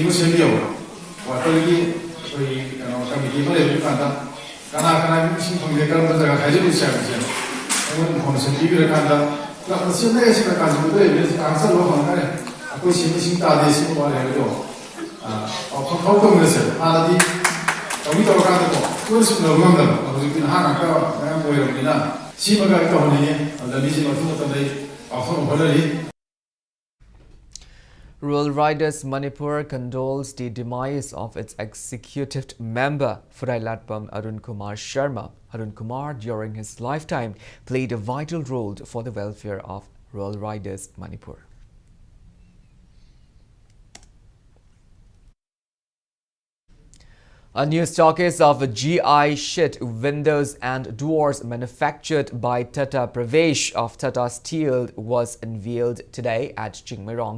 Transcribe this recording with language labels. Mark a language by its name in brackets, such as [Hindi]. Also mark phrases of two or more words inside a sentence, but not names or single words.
[Manipuri] ꯑꯃ ꯁꯦꯝꯕꯤꯌꯣ ꯋꯥꯇꯔꯒꯤ ꯑꯩꯈꯣꯏꯒꯤ ꯀꯃꯤꯇꯤ ꯑꯃ ꯂꯩꯕ ꯀꯥꯟꯗ ꯀꯅꯥ ꯏꯁꯤꯡ ꯐꯪꯗꯦ ꯀꯔꯝꯕ ꯖꯒꯥ ꯍꯥꯏꯖꯔꯤꯁꯦ ꯍꯥꯏꯕꯁꯦ ꯑꯩꯉꯣꯟꯗ ꯏꯟꯐꯣꯔꯃꯦꯁꯟ ꯄꯤꯕꯤꯔꯀꯥꯟꯗ ꯁꯦꯝꯅꯩ ꯁꯤꯅ ꯀꯥꯟꯁꯤꯗ ꯂꯩꯕꯅꯤ ꯀꯥꯡꯆꯜꯂꯣ ꯍꯪꯉꯔꯦ ꯑꯩꯈꯣꯏ ꯏꯁꯤꯡ ꯇꯥꯗꯦ ꯁꯤꯒꯨꯝꯕ ꯋꯥꯠꯂꯦ ꯍꯥꯏꯕꯗꯣ ꯄꯥꯎ ꯇꯧꯃꯤꯟꯅꯁꯦ ꯍꯥꯟꯅꯗꯤ ꯇꯧꯔꯀꯥꯟꯗꯀꯣ ꯇꯣꯏꯅ ꯁꯨꯅꯕ ꯉꯝꯗꯕ ꯍꯧꯖꯤꯛꯇꯤ ꯅꯍꯥ ꯉꯥꯛꯇ ꯃꯌꯥꯝ ꯑꯣꯏꯔꯕꯅꯤ나 ꯁꯤꯃꯒ ꯑꯩ ꯇꯧꯍꯟꯅꯤꯡꯉꯦ ꯂꯝꯕꯤꯁꯤ ꯃꯇꯨꯡ ꯃꯇꯝꯗ ꯑꯩ ꯄꯥꯎꯊꯣꯛꯅ ꯍꯣꯠꯅꯔꯤ. [English] Rural Riders Manipur condoles the demise of its executive member Furailatpam Arun Kumar Sharma. Arun Kumar, during his lifetime, played a vital role for the welfare of Rural Riders Manipur. A new stockist of GI sheet windows and doors manufactured by Tata Pravesh of Tata Steel was unveiled today at Chingmirong.